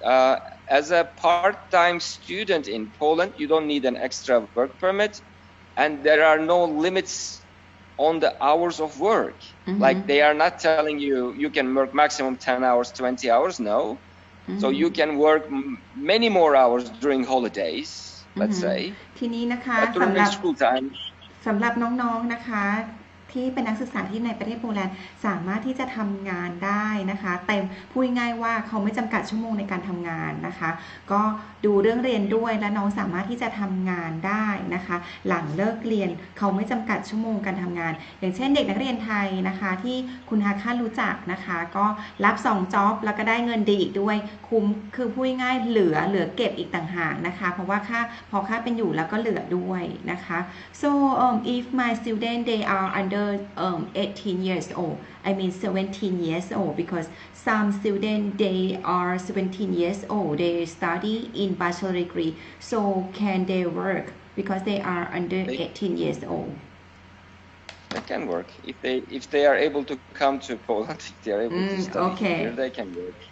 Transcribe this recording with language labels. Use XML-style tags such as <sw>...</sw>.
<en>As a part-time student in Poland, you don't need an extra work permit, and there are no limits on the hours of work. Like they are not telling you can work maximum 10 hours, 20 hours. No. So you can work many more hours during holidays, let's say.</en> <th>ทีนี้นะคะ</th> <en>But during the school time.</en> <th>สำหรับน้องๆนะคะที่เป็นนักศึกษาที่ในประเทศโปแลนด์สามารถที่จะทำงานได้นะคะเต็มพูดง่ายว่าเขาไม่จำกัดชั่วโมงในการทำงานนะคะก็ ดูเรื่องเรียนด้วยและน้องสามารถที่จะทำงานได้นะคะหลังเลิกเรียนเขาไม่จำกัดชั่วโมงการทำงานอย่างเช่นเด็กนักเรียนไทยนะคะที่คุณฮาค่ารู้จักนะคะก็รับ2จ็อบแล้วก็ได้เงินดีอีกด้วยคุ้มคือพูดง่ายเหลือเก็บอีกต่างหากนะคะเพราะว่า พอค่าเป็นอยู่แล้วก็เหลือด้วยนะคะ</th> <en>so if my student they are under 18 years old I mean 17 years old because some students they are 17 years old they study in bachelor degree so can they work because they are under 18 years old They can work if they are able to come to Poland. If they are able to study here, they can work.</en>